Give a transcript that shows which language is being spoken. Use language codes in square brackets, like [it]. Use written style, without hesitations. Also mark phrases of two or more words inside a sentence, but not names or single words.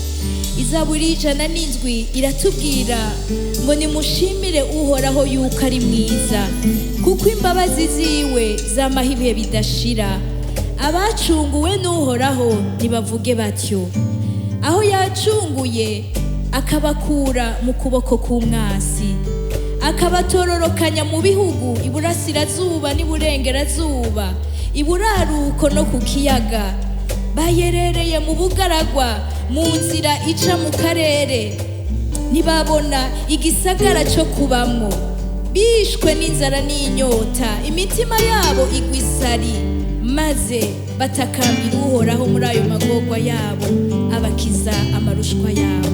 [rn] Izaburi 107 iratubwira ngo nimushimire uhoraho yuko ari mwiza, kuko imbabazi ziwe zamaho ibihe bidashira. Abacunguwe n'uhoraho ntibavuge batyo, aho yacunguye akabakura mu kuboko k'umwasi, akabatororokanya mu bihugu iburasirazuba n'iburengerazuba, iburaruko no ku kiyaga. Bayerereye mu bugaragwa, mu nzira ica mu karere, ntibabona igisagara cyo kubamwo. Bishwe n'inzara n'inyota, imitima yabo igwa isari, maze batakambira uhoraho muri ayo magorwa yabo, abakiza amarushwa yabo.